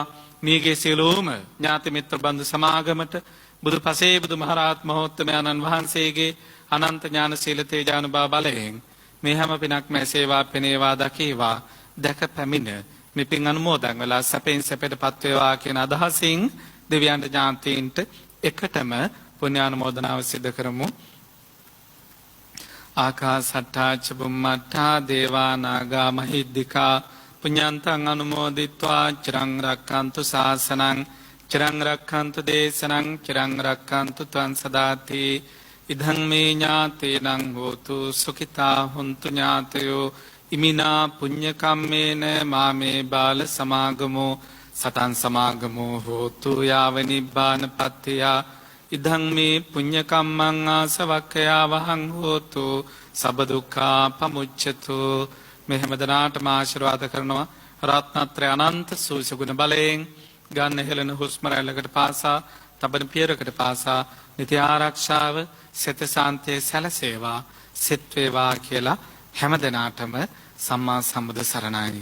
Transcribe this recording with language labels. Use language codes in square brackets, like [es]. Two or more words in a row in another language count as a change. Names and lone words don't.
[si] මේගේ සියලුම ඥාති මිත්‍ර බන්දු සමාගමට බුදුපසේ බුදුමහරහත් මහෝත්තමයන්න් වහන්සේගේ අනන්ත ඥාන සීල තේජානුභව බලයෙන් මේ හැම පිනක්ම ඇසේවා පෙනේවා දකේවා දැක පැමිණ මේ පින් අනුමෝදන් වෙලා සැපෙන් සැපයටපත් වේවා කියන අදහසින් දෙවියන්ට ඥාතීන්ට එකටම පුණ්‍යානුමෝදනාව සිදු කරමු. [pi] ආකාසට්ටා ච බුම්මට්ටා දේවා නාග මහිද්దికා පුඤ්ඤන්තං අනුමෝදිත්වා චිරං රක්ඛන්තු ශාසනං චිරං රක්ඛන්තු දේශනං චිරං රක්ඛන්තු ත්වං සදාති ඉදං මේ ඥාතේනං හෝතු සුඛිතා හුන්තු ඥාතයෝ ඉමිනා පුඤ්ඤ කම්මේන මාමේ බාල සමාගමෝ සතං සමාගමෝ හෝතු යාව නිබ්බාන පත්තිය ඉදං මේ පුඤ්ඤ කම්මං ආසවක්ඛයා වහං හෝතු සබ්බ දුක්ඛා පමුච්ඡතු. [si] මේ හැමදෙනාටම ආශිර්වාද කරනවා රත්නත්‍රය අනන්ත සූසුගුණ බලයෙන් ගන්න හෙළන හුස්ම රැල්ලකට පාසා තබන පියරකට පාසා නිත්‍ය ආරක්ෂාව සිත සාන්තිය සැලසේවා සිත් වේවා කියලා හැමදෙනාටම සම්මා සම්බුදු සරණයි.